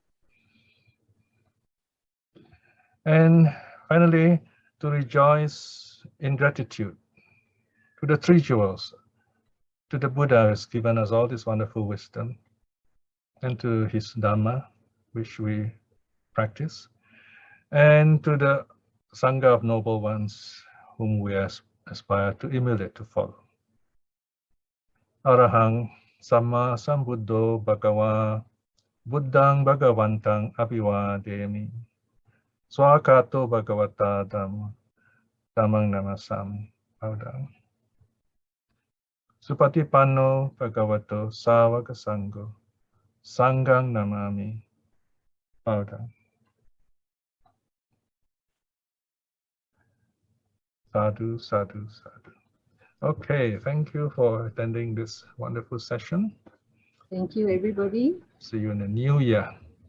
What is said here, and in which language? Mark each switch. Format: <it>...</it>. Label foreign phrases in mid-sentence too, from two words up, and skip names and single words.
<en>And finally, to rejoice in gratitude to the three jewels, to the Buddha who has given us all this wonderful wisdom, and to his Dhamma, which we practice, and to the Sangha of noble ones whom we aspire to emulate, to follow.</en> <pi>Arahang Samma Sambuddho Bhagava Buddhang Bhagavantang Abhivademi Swakato Bhagavata Dhamma Dhammang Namasam Bhavdang Supatipanno Bhagavato Savaka Sangho Sanghang Namami Bhavdang. Sadhu, sadhu, sadhu.</pi> <en>Okay, thank you for attending this wonderful session. Thank you, everybody. See you in the new year.</en>